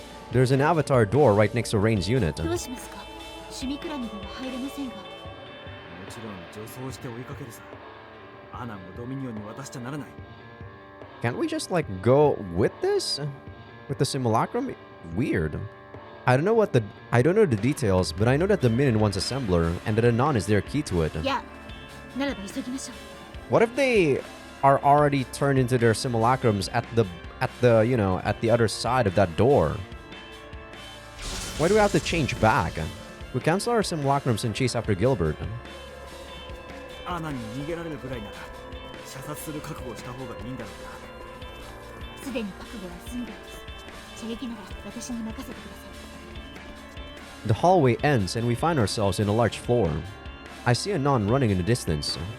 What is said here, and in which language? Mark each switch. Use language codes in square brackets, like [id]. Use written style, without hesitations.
[en] There's an avatar door right next to Rain's unit. [ja] どうしますか？趣味クラブでは入れませんが。もちろん女装して追いかけるさ。アナもドミニオンに渡しちゃならない。 [en] Can't we just like go with this? With the simulacrum? Weird. I don't know the details, but I know that the Minion wants assembler and that Anon is their key to it. [ja] Yeah. ならば急ぎましょう。 [en] What if they are already turned into their simulacrums at the you know, at the other side of that door? Why do we have to change back? We cancel our simulacrums and chase after Gilbert. [ja] アナに逃げられるぐらいなら射殺する覚悟をした方がいいんだろうな。すでに覚悟は済んでいます。射撃なら私に任せてください。 [en] The hallway ends and we find ourselves in a large floor. I see Anon running in the distance.